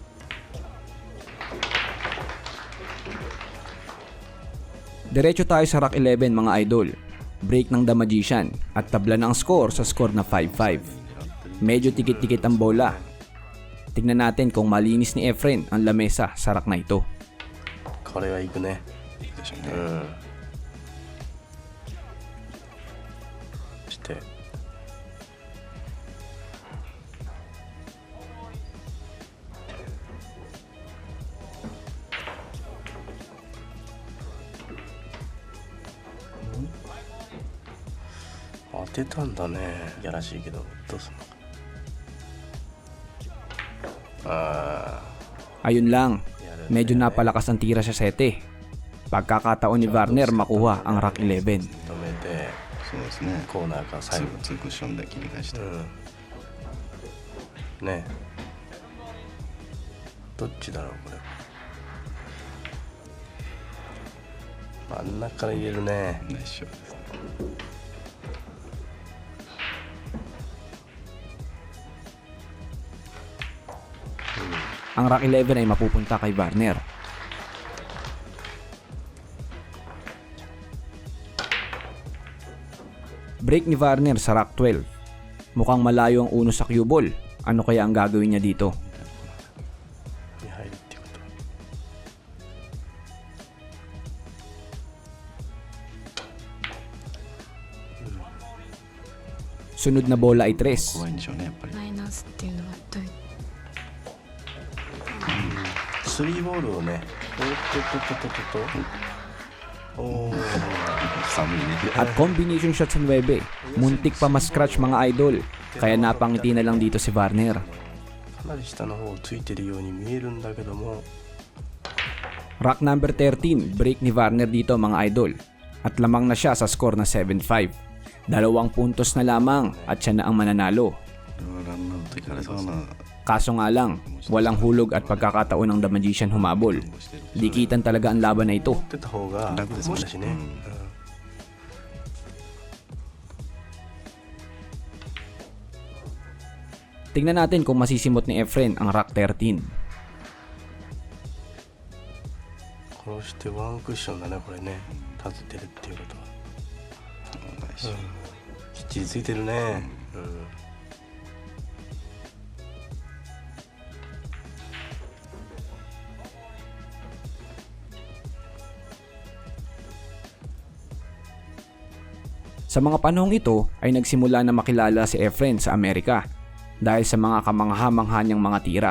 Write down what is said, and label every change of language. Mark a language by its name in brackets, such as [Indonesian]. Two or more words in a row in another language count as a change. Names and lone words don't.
[Filipino] Diretso tayo sa rack 11 mga idol. Break ng The Magician at tabla ng score sa score na 5-5. Medyo tikit-tikit ang bola. Tignan natin kung malinis ni Efren ang lamesa sa rack na ito. [Japanese] これはいくね。でしょうね。して当てたんだね。やらしいけどどうすんのか。あ [Filipino] Ayun lang, [Japanese] あ、やるね。 [Filipino] medyo napalakas ang tira sa 7. Pagkakataon ni Varner makuha ang rack 11. [Japanese] 止めてそうですね。コーナーから最後。ツークッションで切り返して。ね。どっちだろうこれ。真ん中から入れるね。ナイスショットです。 [Filipino] Ang Rock 11 ay mapupunta kay Varner. Break ni Varner sa Rock 12. Mukhang malayo ang uno sa [English] cue ball. [Filipino] Ano kaya ang gagawin niya dito? [Japanese] に入るってこと。 [Filipino] Sunod na bola ay 3. [Japanese] 怖いんでしょうね、やっぱり。マイナスっていうのはどういうスリーボールをね。おー寒いね。 [Filipino] At [English] combination shot [Filipino] sa 9. Muntik pa ma-scratch mga idol. Kaya napangiti na lang dito si Varner. [Japanese] かなり下の方をついてるように見えるんだけども。 [Filipino] Rock number 13, break ni Varner dito mga idol. At lamang na siya sa score na 7-5. 2 puntos na lamang at siya na ang mananalo. [Japanese] これはランナウトいかれそうな。 [Filipino] Kaso nga lang, walang hulog at pagkakataon ng The Magician humabol. Dikitan talaga ang laban na ito. [Japanese] 打ってた方が楽ですもんねもしね。 [Filipino] Tingnan natin kung masisimot ni Efren ang Rock 13. [Japanese] 殺してワンクッションだねこれね。立ててるっていうことは。ナイスショット。きっちりついてるね。 [Filipino] Sa mga panahong ito ay nagsimula na makilala si Efren sa Amerika dahil sa mga kamangha-mangha niyang mga tira.